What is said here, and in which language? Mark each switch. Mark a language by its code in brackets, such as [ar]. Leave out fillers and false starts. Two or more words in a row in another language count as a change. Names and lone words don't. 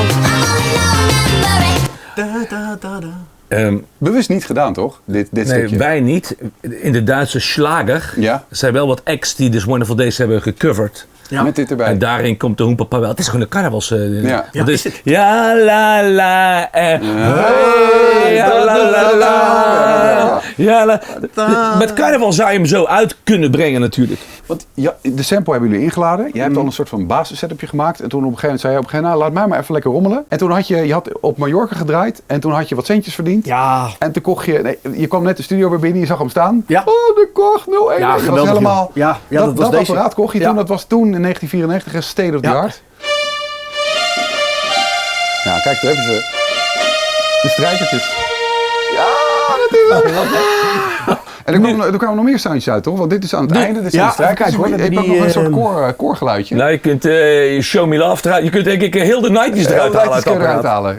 [nl] Bewust niet gedaan, toch? Dit stukje. Nee, wij niet. In de Duitse Schlager zijn wel wat acts die dus Wonderful Days hebben gecoverd. Ja. Met dit erbij. En daarin komt de Hoempapa wel. Het is gewoon een carnavals. Ja, is het? Ja, la, la, ja, la, la, la. Ja, la. Met carnaval zou je hem zo uit kunnen brengen natuurlijk. Want de sample hebben jullie ingeladen. Jij hebt al een soort van basis-setupje gemaakt. En toen op een gegeven moment zei je op een gegeven moment, laat mij maar even lekker rommelen. En toen had je had op Mallorca gedraaid. En toen had je wat centjes verdiend. Ja. En toen kocht je kwam net de studio weer binnen. Je zag hem staan. Ja. Oh, de Koch 01. Ja, dat was helemaal. Ja, dat was dat deze. apparaat kocht je toen. Dat was toen in 1994 een [en] state of the art. [nl] Ja, kijk, daar hebben ze de strijkertjes. Ja, dat is het. En er kwamen nog meer soundjes uit, toch? Want dit is aan het einde. Dit is de strijkers. Kijk, hoor, je hebt ook nog een soort koorgeluidje. Nou, je kunt Show Me Love eruit. Je kunt denk ik heel de 90's eruit halen.